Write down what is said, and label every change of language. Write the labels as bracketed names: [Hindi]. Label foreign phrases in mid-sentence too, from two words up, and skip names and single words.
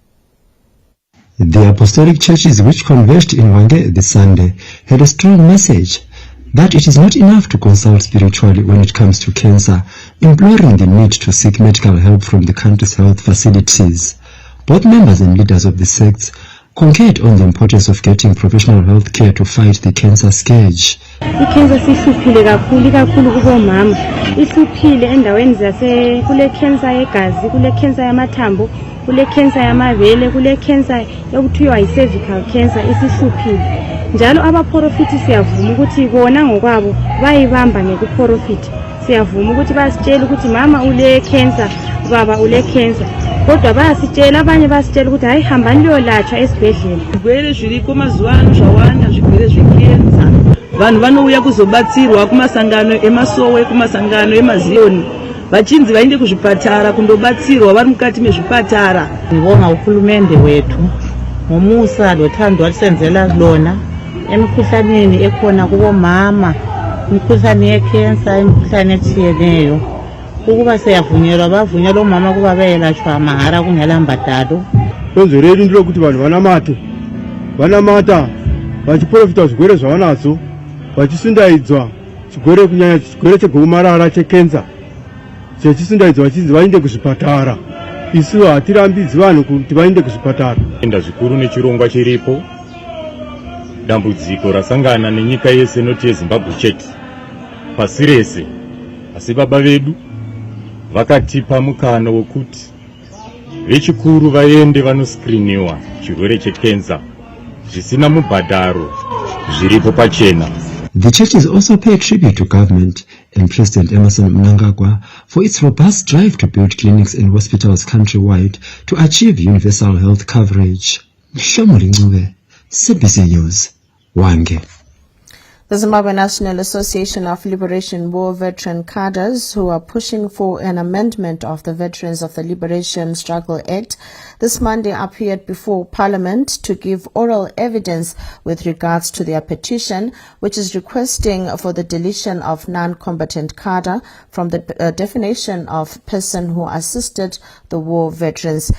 [English] The apostolic churches which converged in Wange this Sunday had a strong message that it is not enough to consult spiritually when it comes to cancer, imploring the need to seek medical help from the country's health facilities. Both members and leaders of the sects concurred on the importance of getting professional health care to fight the cancer scourge. [North Ndebele] Cancer sihluphile kakhulu kubomama, ihluphile endaweni zase kule cancer yegazi, kule cancer yamathambo, kule cancer yamabele, kule cancer yokuthiwa yi- [English] cervical cancer [North Ndebele] isihluphile. Njalo abaprofiti siyavuma ukuthi bona ngokwabo bayibamba ngekuprofiti. Siyavuma ukuthi basitshela ukuthi mama ule cancer, baba ule cancer. Kodwa bayasitshela abanye basitshela ukuthi hayi hambani liyolatshwa esibhedlela. [Shona] Zvigwere zviriko mazuva ano zvawanda, zvigwere zvekenza. Vanhu vanouya kuzobatsirwa kumasangano emasowe, kumasangano emaziyoni. Vachinzi vaende kuzvipatara kundobatsirwa vari mukati mezvipatara. [North Ndebele] Ngibonga uhulumende wethu ngomusa lothando alisenzela lona emikhuhlaneni ekhona kubomama, imikhuhlane yecancer, imikhuhlane etshiyeneyo. Ukuba siyavunyelwa bavunyelwa omama kuba beyelatshwa mahara kungela mbadalo. [Shona] Sonzo redu ndilo kuti vanhu vanamata vachiprofita zvigwere zvavanadzo vachisundaidzwa chigwere kunyanya chigwere chegomarara chekenza chechisindaidzwa chinzi vainde kuzvipatara. Isu hatirambidzi vanhu kuti vainde kuzvipatara. Enda zvikuru nechirongwa chiripo, dambudziko rasangana nenyika yese noti yeZimbabwe chete pasi rese, asi baba vedu vakatipa mukana wekuti vechikuru vaende vanoscreeniwa chirwere chekenza zvisina mubhadharo, zviripo pachena. [English] The churches also pay tribute to government and President Emmerson Mnangagwa for its robust drive to build clinics and hospitals countrywide to achieve universal health coverage. Shamuli Ncube, CBC News, Wange. The Zimbabwe National Association of Liberation War Veteran Cadres, who are pushing for an amendment of the Veterans of the Liberation Struggle Act, this Monday appeared before Parliament to give oral evidence with regards to their petition, which is requesting for the deletion of non-combatant cadre from the definition of person who assisted the war veterans.